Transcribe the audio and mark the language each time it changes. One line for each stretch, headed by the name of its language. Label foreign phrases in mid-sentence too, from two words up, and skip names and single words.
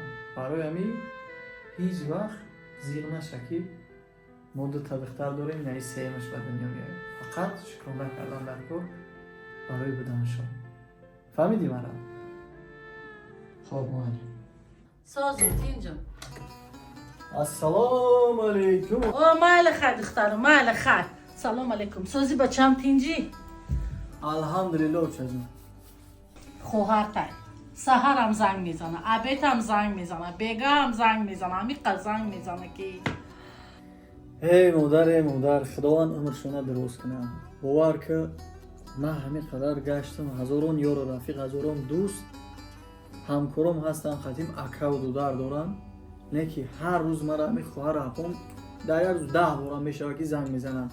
Tajik: барои ҳамин ҳеҷ вақт зиқ наша ки мо дута духтар дорем, яъни сеюмаш ба дунё меояд. фақат шукрона кардан дар кор барои буданашон. фаҳмидӣ мара? хоб майли. Sozi Tincan.
Arabic: السلام عليكم.
Tajik: О майли хай духтарам, майли хай.
Arabic: السلام عليكم.
Tajik: Сози бачам Тинчи. алҳамдулиллоҳ учаҷон. Xohartay. Саҳарам занг мизана, абетам занг мизана, бегам занг мизана, амиқа занг мизана ки. эй модар, худованд умршона дуруз кунад. бовар ки ман ҳамин қадар гаштам, ҳазорон ёру рафиқ, ҳазорон дӯст, ҳамкором ҳастанд, хатим акаву дудар доранд. не ки ҳар рӯз мара ҳамин хоҳару апом дар як рӯз 10 бора мешавад ки занг мезананд.